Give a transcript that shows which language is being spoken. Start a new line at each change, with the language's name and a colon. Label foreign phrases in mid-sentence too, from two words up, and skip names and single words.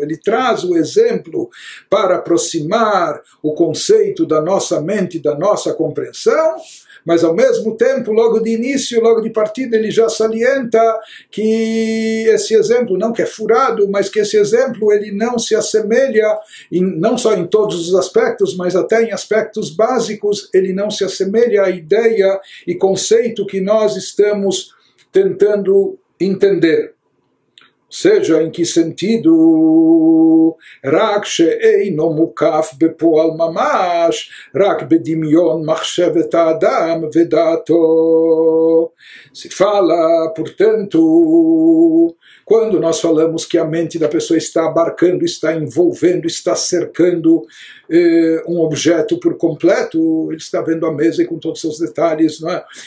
Portuguese: Ele traz o exemplo para aproximar o conceito da nossa mente, da nossa compreensão, mas ao mesmo tempo, logo de início, logo de partida, ele já salienta que esse exemplo, não que é furado, mas que esse exemplo ele não se assemelha, não só em todos os aspectos, mas até em aspectos básicos, ele não se assemelha à ideia e conceito que nós estamos tentando entender. Seja em que sentido?
Hebrew: רק שאינו מקיף בפועל ממש, רק בדמיון מחשבת האדם ודעתו.
Portuguese: Se fala, portanto, quando nós falamos que a mente da pessoa está abarcando, está envolvendo, está cercando um objeto por completo, ele está vendo a mesa e com todos os seus detalhes, não é?